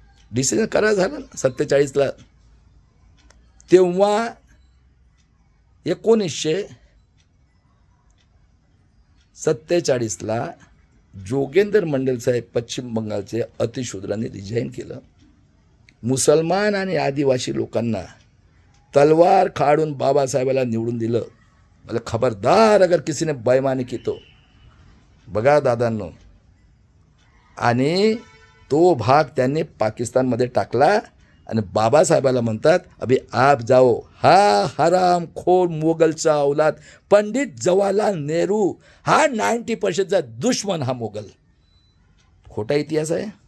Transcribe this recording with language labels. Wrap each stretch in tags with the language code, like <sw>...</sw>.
<mr>Decision करा झालं ना 47ला. तेव्हा 1947ला जोगेंद्र मंडल साहेब पश्चिम बंगालचे अतिशूद्रांनी रिजाईन केलं. मुसलमान आणि आदिवासी लोकांना तलवार काढून बाबासाहेबाला निवडून दिलं. मला</mr> <hi>खबरदार अगर किसी ने बेईमानी की तो.</hi> <mr>बघा दादांनो, आणि तो भाग त्यांनी पाकिस्तानमध्ये टाकला. आणि बाबासाहेबाला म्हणतात</mr> <hi>अभि आप जाओ.</hi> <mr>हा हराम खोर मोगलचा औलाद पंडित जवाहरलाल नेहरू हा 90% दुश्मन हा मोगल. खोटा इतिहास आहे.</mr>